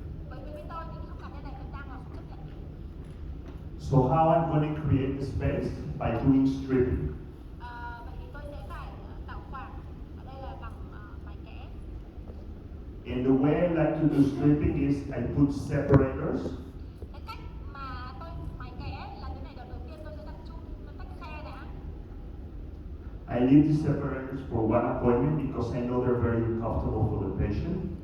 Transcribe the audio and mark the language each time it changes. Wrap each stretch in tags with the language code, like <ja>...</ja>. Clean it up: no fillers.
<vi>bởi vì bên tôi thì khớp cắn bên này vẫn đang ở không chấp nhận được.</vi> <en>So how I'm going to create the space? By doing stripping.</en> <vi>Vậy thì tôi sẽ phải tạo khoảng ở đây là bằng mài kẽ.</vi> <en>And the way I like to do stripping is I put separators.</en> <vi>Cái cách mà tôi mài kẽ là thế này, đầu tiên tôi sẽ đặt chung tách khe đã.</vi> <en>I leave the separators for one appointment because I know they're very uncomfortable for the patient.</en>